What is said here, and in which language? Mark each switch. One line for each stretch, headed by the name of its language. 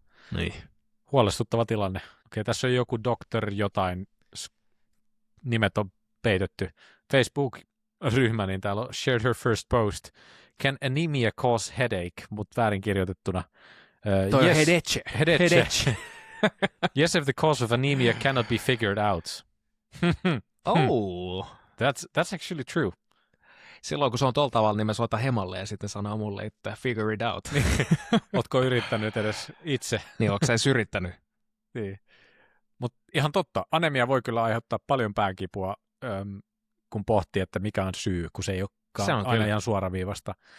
Finnish: Niin. Huolestuttava tilanne. Okei, tässä on joku doktor jotain, nimet on peitetty. Facebook-ryhmä, niin täällä on
English: shared her first post. Can anemia cause headache?
Finnish: Mutta väärin kirjoitettuna. Toi yes, on headache.
English: Yes, if the cause of anemia cannot be figured out. Oh. That's actually true.
Finnish: Silloin kun se on tuolla tavalla, niin mä soitan Hemalle ja sitten sanoo mulle, että
English: figure it out.
Finnish: Ootko yrittänyt edes itse? Niin, ootko sä edes yrittänyt? Niin. Mutta ihan totta, anemia voi kyllä aiheuttaa paljon päänkipua, kun pohtii, että mikä on syy, kun se ei olekaan aina ihan suoraviivasta.